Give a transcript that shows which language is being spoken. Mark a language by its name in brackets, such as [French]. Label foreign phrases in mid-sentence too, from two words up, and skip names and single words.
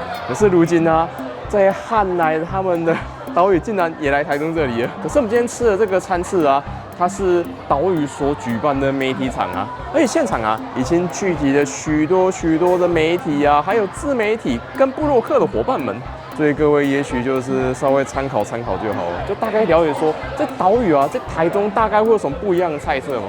[Chinese] 可是如今啊，在漢來他們的島嶼竟然也來台中這裡了。可是我們今天吃的這個餐次啊，它是島嶼所舉辦的媒體場啊，而且現場啊已經聚集了許多的媒體啊，還有自媒體跟部落客的夥伴們。所以各位也許就是稍微參考就好了，就大概了解說在島嶼啊，在台中大概會有什麼不一樣的菜色嗎？